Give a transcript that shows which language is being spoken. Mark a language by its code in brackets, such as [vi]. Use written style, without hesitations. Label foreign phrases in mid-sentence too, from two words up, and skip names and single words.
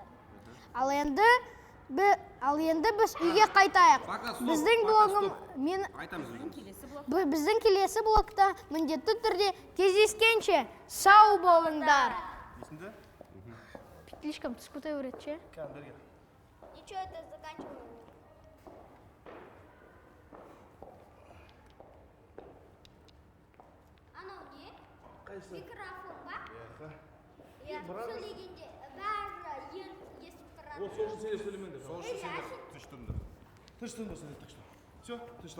[kk] Ал енді біз үйге қайтайық. Біздің блогым біздің келесі блогта міндетті түрде кездескенше сау болыңдар. Есіңді? Слишком түсіп кете береді ше? [ru] Ничего, это заканчиваем. [kk] Анау не? Микрофон ба? Иә, сөйлегенде бәрі естіп тұрады. Ол сол үшін сендер сөйлемеңдер. Сол үшін сендер тыныш тұрыңдар. Тыныш тұрыңдар сендер, тыныш тұр.